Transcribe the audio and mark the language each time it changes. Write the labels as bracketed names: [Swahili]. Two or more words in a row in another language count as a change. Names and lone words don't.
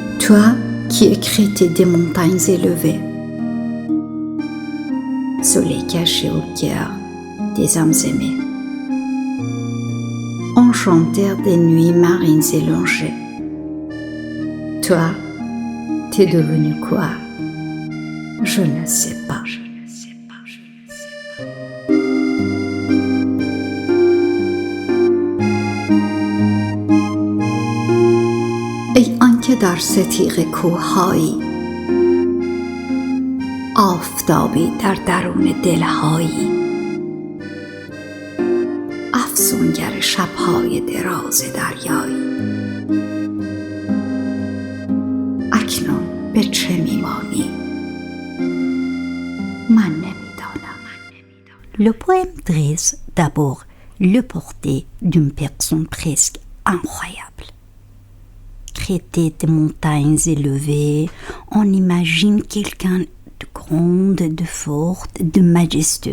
[French] Toi qui écrêtais des montagnes élevées, soleil caché au cœur des âmes aimées, enchanteur des nuits marines élongées. Toi, t'es devenu quoi? Je ne sais pas. [Persian] ای آنکه در ستیغ کوه‌هایی، آفتابی در درون دل‌هایی، افسونگر شب‌های دراز دریایی، اکنون به چه میمانی؟ من نمیدانم. [French] Le poème dresse d'abord le portrait d'une personne presque incroyable. Crêter des montagnes élevées, on imagine quelqu'un de grande, de forte, de majestueux.